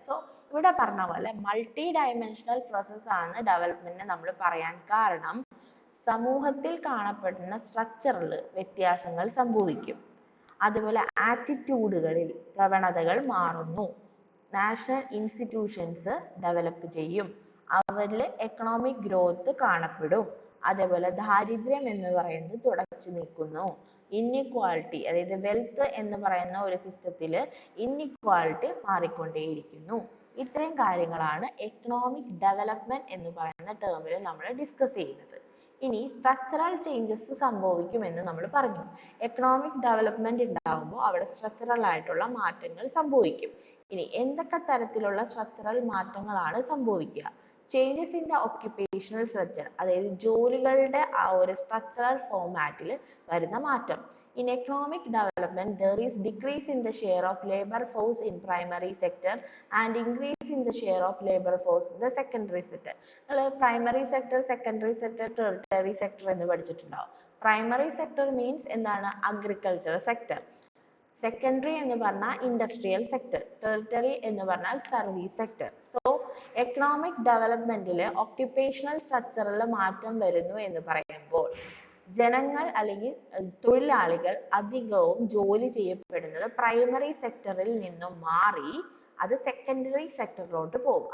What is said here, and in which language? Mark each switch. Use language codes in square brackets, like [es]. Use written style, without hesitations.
[ml] So ഇവിടെ പറഞ്ഞ പോലെ മൾട്ടി ഡയമെൻഷണൽ പ്രോസസ് ആണ് ഡെവലപ്മെന്റ് നമ്മൾ പറയാൻ കാരണം സമൂഹത്തിൽ കാണപ്പെടുന്ന സ്ട്രക്ചറിൽ വ്യത്യാസങ്ങൾ സംഭവിക്കും, അതുപോലെ ആറ്റിറ്റ്യൂഡുകളിൽ പ്രവണതകൾ മാറുന്നു, നാഷണൽ ഇൻസ്റ്റിറ്റ്യൂഷൻസ് ഡെവലപ്പ് ചെയ്യും, അവരിൽ എക്കണോമിക് ഗ്രോത്ത് കാണപ്പെടും, അതേപോലെ ദാരിദ്ര്യം എന്ന് പറയുന്നത് തുടച്ചു നീക്കുന്നു, ഇൻഇക്വാലിറ്റി, അതായത് വെൽത്ത് എന്ന് പറയുന്ന ഒരു സിസ്റ്റത്തിൽ ഇൻഇക്വാലിറ്റി മാറിക്കൊണ്ടേയിരിക്കുന്നു. ഇത്രയും കാര്യങ്ങളാണ് എക്കണോമിക് ഡെവലപ്മെന്റ് എന്ന് പറയുന്ന ടേമിൽ നമ്മൾ ഡിസ്കസ് ചെയ്യുന്നത്. ഇനി സ്ട്രക്ചറൽ ചേഞ്ചസ് സംഭവിക്കുമെന്ന് നമ്മൾ പറഞ്ഞു. എക്കണോമിക് ഡെവലപ്മെന്റ് ഉണ്ടാകുമ്പോൾ അവിടെ സ്ട്രക്ചറൽ ആയിട്ടുള്ള മാറ്റങ്ങൾ സംഭവിക്കും. ഇനി എന്തൊക്കെ തരത്തിലുള്ള സ്ട്രക്ചറൽ മാറ്റങ്ങളാണ് സംഭവിക്കുക? [en] changes in the occupational structure, [ml] അതായത് ജോലികളുടെ ആ ഒരു സ്ട്രക്ചറൽ ഫോമാറ്റിൽ വരുന്ന മാറ്റം. [en] In economic development, there is decrease in the share of labor force in primary sector and increase in the share of labor force in the secondary sector. [ml] Primary sector, secondary sector, tertiary sector എന്ന് പഠിച്ചിട്ടുണ്ടാവും. [en] Primary sector means [ml] എന്താണ്? [en] Agriculture sector. [ml] Secondary എന്ന് പറഞ്ഞാൽ industrial sector, territory എന്ന് പറഞ്ഞാൽ service sector. So economic ഡെവലപ്മെന്റിൽ occupational സ്ട്രക്ചറിൽ മാറ്റം വരുന്നു എന്ന് പറയുമ്പോൾ ജനങ്ങൾ അല്ലെങ്കിൽ തൊഴിലാളികൾ അധികവും ജോലി ചെയ്യപ്പെടുന്നത് പ്രൈമറി സെക്ടറിൽ നിന്നും മാറി അത് സെക്കൻഡറി സെക്ടറിലോട്ട് പോകും.